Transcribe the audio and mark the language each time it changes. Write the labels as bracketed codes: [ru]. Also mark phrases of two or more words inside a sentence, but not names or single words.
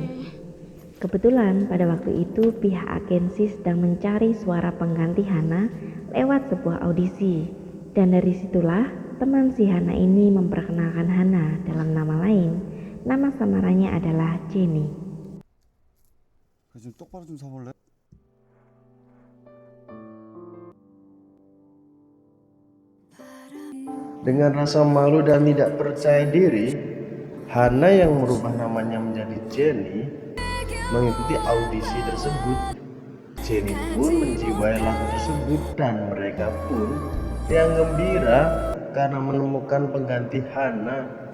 [id] Kebetulan pada waktu itu pihak agensi sedang mencari suara pengganti Hana lewat sebuah audisi. Dan dari situlah teman si Hana ini memperkenalkan Hana dalam nama lain. Nama samarannya adalah Jenny. [ko] 좀 똑바로 좀 서볼래? [id] Dengan rasa malu dan tidak percaya diri, Hana yang merubah namanya menjadi Jenny mengikuti audisi tersebut. Jenny pun menjiwai lagu tersebut dan mereka pun yang gembira karena menemukan pengganti Hana.